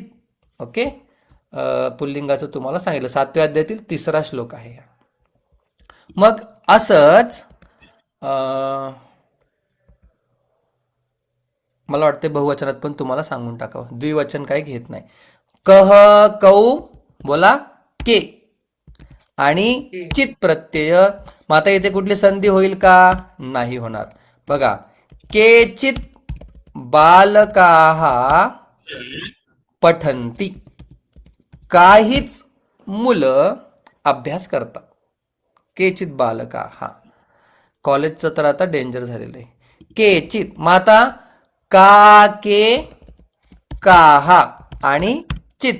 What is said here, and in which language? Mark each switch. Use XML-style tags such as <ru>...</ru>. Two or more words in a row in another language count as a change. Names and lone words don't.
<mr>ओके, पुल्लिंगाचं तुम्हाला सांगितलं. 7व्या अध्यायातील 3रा श्लोक आहे. मग असंच मला वाटते बहुवचनात पण तुम्हाला सांगून टाकावं, द्विवचन काही घेत नाही. कह, कौ, बोला के आणि चित प्रत्यय. मग आता इथे कुठली संधी होईल का? नाही होणार. बघा,</mr> <sa>केचित बालकाहा पठंती.</sa> <mr>काहीच मुलं अभ्यास करतात.</mr> <sa>केचित बालका,</sa> <mr>हा कॉलेजचं तर आता डेंजर झालेलं आहे. केचित. मग आता का, के, काहा आणि चित.</mr>